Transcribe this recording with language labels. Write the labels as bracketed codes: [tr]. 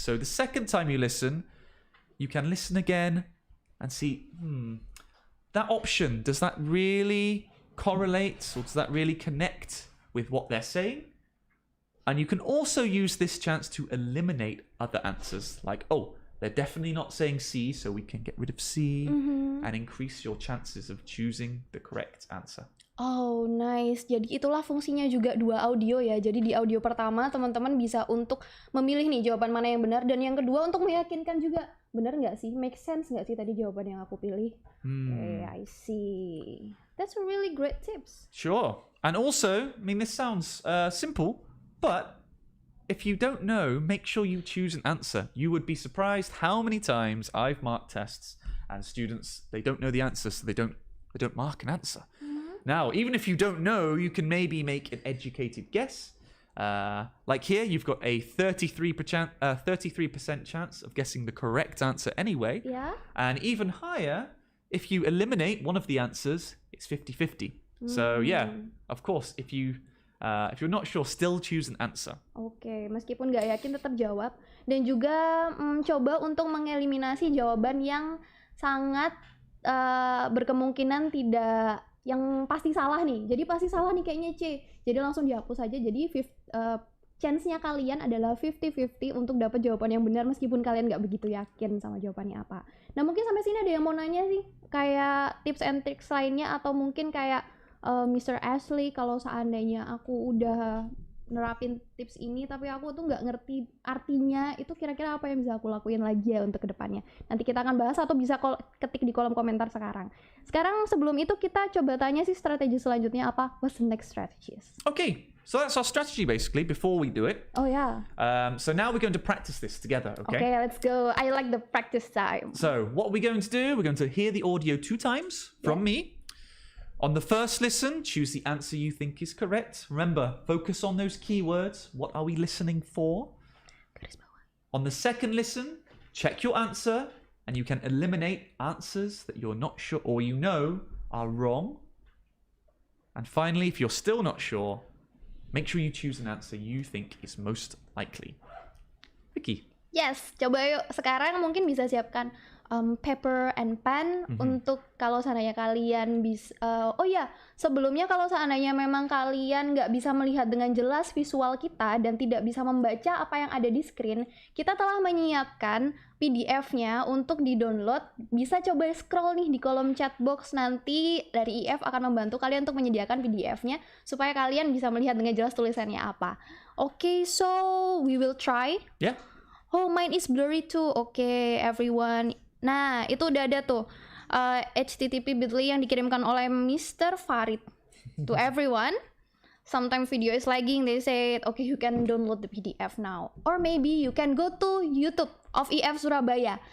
[en] So the second time you listen, you can listen again and see, that option, does that really correlate or does that really connect with what they're saying? And you can also use this chance to eliminate other answers, like, they're definitely not saying C, so we can get rid of C and increase your chances of choosing the correct answer. Oh, nice. [id] Jadi itulah fungsinya juga 2 audio ya. Jadi di audio pertama teman-teman bisa untuk memilih nih jawaban mana yang benar. Dan yang kedua untuk meyakinkan juga, benar nggak sih? Make sense nggak sih tadi jawaban yang aku pilih? [en] Okay, I see. That's a really great tips. Sure. And also, I mean, this sounds simple, but if you don't know, make sure you choose an answer. You would be surprised how many times I've marked tests and students, they don't know the answer, so they don't mark an answer. Now, even if you don't know, you can maybe make an educated guess. Like here, you've got a 33% chance of guessing the correct answer anyway. Yeah. And even higher, if you eliminate one of the answers, it's 50-50. So yeah, of course, if you're not sure, still choose an answer. [id] Oke, meskipun nggak yakin tetap jawab. Dan juga coba untuk mengeliminasi jawaban yang sangat berkemungkinan tidak, yang pasti salah nih. Jadi pasti salah nih kayaknya C. Jadi langsung dihapus aja. Jadi chance-nya kalian adalah 50-50 untuk dapat jawaban yang benar meskipun kalian nggak begitu yakin sama jawabannya apa. Nah, mungkin sampai sini ada yang mau nanya sih, kayak tips and tricks lainnya, atau mungkin kayak Mr. Ashley, kalau seandainya aku udah nerapin tips ini tapi aku tuh nggak ngerti artinya, itu kira-kira apa yang bisa aku lakuin lagi ya untuk kedepannya. Nanti kita akan bahas atau bisa ketik di kolom komentar sekarang. Sekarang sebelum itu kita coba tanya sih strategi selanjutnya apa? [en] What's the next strategies? Okay, so that's our strategy basically before we do it. Oh yeah. So now we're going to practice this together, okay? Okay, let's go. I like the practice time. So what we're going to do, we're going to hear the audio 2 times from me. On the first listen, choose the answer you think is correct. Remember, focus on those keywords. What are we listening for? On the second listen, check your answer, and you can eliminate answers that you're not sure or you know are wrong. And finally, if you're still not sure, make sure you choose an answer you think is most likely. Vicky. [id] Yes, coba yuk. Sekarang mungkin bisa siapkan paper and pen untuk kalau seandainya kalian bisa. Oh ya, sebelumnya kalau seandainya memang kalian nggak bisa melihat dengan jelas visual kita dan tidak bisa membaca apa yang ada di screen, kita telah menyiapkan PDF-nya untuk di-download. Bisa coba scroll nih di kolom chat box, nanti dari IF akan membantu kalian untuk menyediakan PDF-nya supaya kalian bisa melihat dengan jelas tulisannya apa. [en] Okay, so we will try. Yeah. Oh, mine is blurry too. Okay, everyone. [id] Nah, itu udah ada tuh HTTP bit.ly yang dikirimkan oleh Mr. Farid to everyone. [en] sometimes video is lagging, they say, okay, you can download the PDF now. Or maybe you can go to YouTube of IF Surabaya.